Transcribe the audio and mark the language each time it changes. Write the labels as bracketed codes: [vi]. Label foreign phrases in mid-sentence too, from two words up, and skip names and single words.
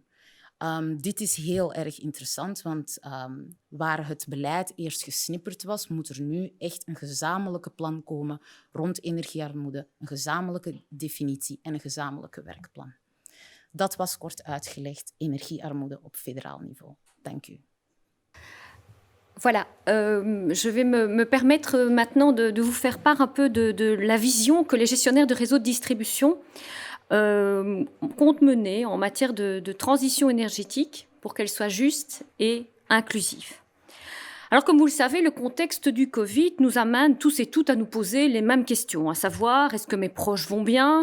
[nl] Dit is heel erg interessant, want waar het beleid eerst gesnipperd was, moet er nu echt een gezamenlijke plan komen rond energiearmoede, een gezamenlijke definitie en een gezamenlijke werkplan. Dat was kort uitgelegd energiearmoede op federaal niveau. Dank u. [fr] Voilà, je vais me permettre maintenant de vous faire part un peu de la vision que les gestionnaires de réseaux de distribution comptent mener en matière de transition énergétique pour qu'elle soit juste et inclusive. Alors, comme vous le savez, le contexte du Covid nous amène tous et toutes à nous poser les mêmes questions, à savoir, est-ce que mes proches vont bien?